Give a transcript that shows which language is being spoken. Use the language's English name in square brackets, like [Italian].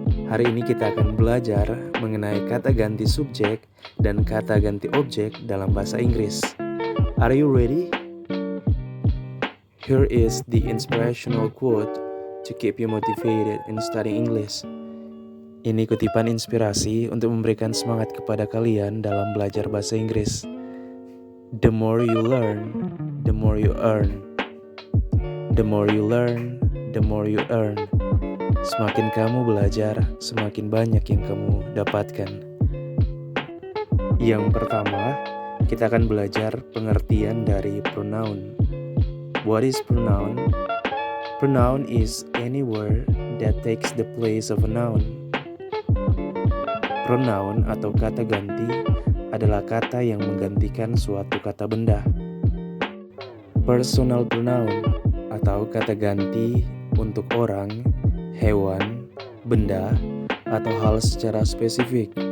[Indonesian] Hari ini kita akan belajar mengenai kata ganti subjek dan kata ganti objek dalam bahasa Inggris. [English] Are you ready? Here is the inspirational quote to keep you motivated in studying English. [Indonesian] Ini kutipan inspirasi untuk memberikan semangat kepada kalian dalam belajar bahasa Inggris. [English] The more you learn, the more you earn. The more you learn, the more you earn. [Indonesian] Semakin kamu belajar, semakin banyak yang kamu dapatkan. Yang pertama, kita akan belajar pengertian dari pronoun. [English] What is pronoun? Pronoun is any word that takes the place of a noun. [Indonesian] Pronoun atau kata ganti adalah kata yang menggantikan suatu kata benda. Personal pronoun atau kata ganti untuk orang, hewan, benda, atau hal secara spesifik.